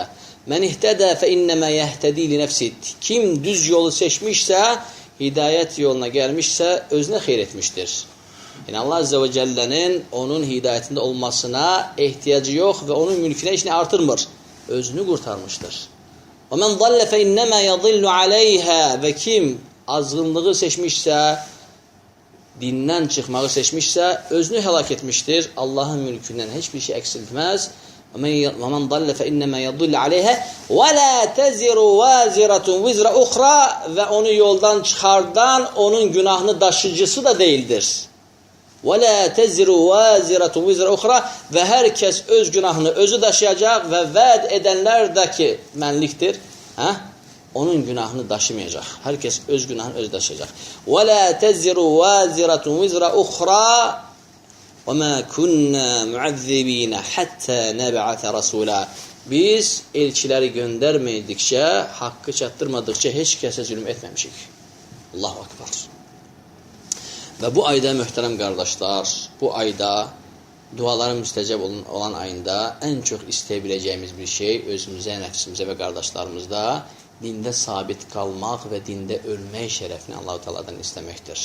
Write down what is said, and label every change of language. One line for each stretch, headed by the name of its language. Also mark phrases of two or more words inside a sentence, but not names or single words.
Arabic: من اهتدى فإنما يهتدي لنفسه.
Azerbaijani: Kim düz yolu seçmişsə, hidayət yoluna gəlmişsə, özünə xeyr etmişdir. Yəni Allah Azze və Cəllənin onun hidayətində olmasına ehtiyacı yox və onun mülkünə işini artırmır. Özünü qurtarmışdır.
Arabic: وَمَنْ ضَلَّ فَاِنَّمَا يَضِلُّ عَلَيْهَا.
Azerbaijani: Və kim azğınlığı seçmişsə, dindən çıxmağı seçmişsə, özünü həlak etmişdir. Allahın mülkündən heç bir şey eksiltməz.
Arabic: وَمَنْ ضَلَّ فَاِنَّمَا يَضِلُّ عَلَيْهَا وَلَا تَزِرُ وَازِرَةٌ وِزْرَ اُخْرَى.
Azerbaijani: Və onu yoldan çıxardan onun günahını daşıcısı da değildir.
Arabic: وَلَا تَزِرُ وَازِرَةٌ وِزْرَ اُخْرَى.
Azerbaijani: Və hər kəs öz günahını özü daşıyacaq və vəd edənlər də ki, mənlikdir, onun günahını daşımayacaq. Hər kəs öz günahını özü daşıyacaq.
Arabic: وَلَا تَزِرُ وَازِرَةٌ وِزْرَ اُخْرَى وَمَا كُنَّا مُعَذِّبِينَ حَتَّى نَبْعَثَ رَسُولًا.
Azerbaijani: Biz elçiləri göndərmədikcə, haqqı çatdırmadıqca heç kəsə zülm etməmişik.
Arabic: الله أكبر.
Azerbaijani: Və bu ayda möhtərəm qardaşlar, bu ayda duaların müstəcəb olan ayında ən çox istəyə biləcəyimiz bir şey özümüzə, nəfsimizə və qardaşlarımızda dində sabit qalmaq və dində ölmək şərəfini Allah-u Teala'dan istəməkdir.